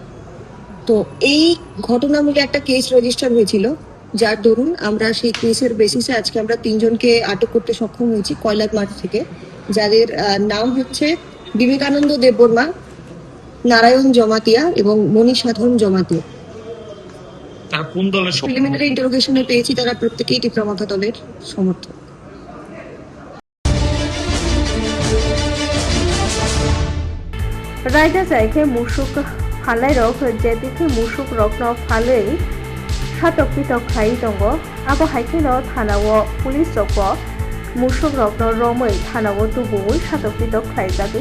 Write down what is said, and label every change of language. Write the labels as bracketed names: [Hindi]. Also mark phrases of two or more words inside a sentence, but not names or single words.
[Bangla] তো এই ঘটনা মিলে একটা [English] case register [Bangla] হয়েছিল, যার দরুন আমরা সেই কেসের বেসিসে আজকে আমরা 3 জনকে আটক করতে সক্ষম হয়েছি কয়লার মাঠ থেকে, যাদের নাম হচ্ছে বিবেকানন্দ দেববর্মা, নারায়ণ জমাতিয়া এবং মণি সাধন জমাতিয়া। [English] preliminary interrogation [Bangla] পেয়েছি তারা প্রত্যেকেই টিপ্রামাথা দলের সমর্থক। [Kok Borok] रायदा जायखे मुसुक फालाय रक जेदिखे मुसुक रकनो फालै सातक पितक खाइ दंग आबो हाइकेनो थानाव पुलिस जक मुसुक रकनो रमै थानाव तुबुइ सातक पितक खाइजागै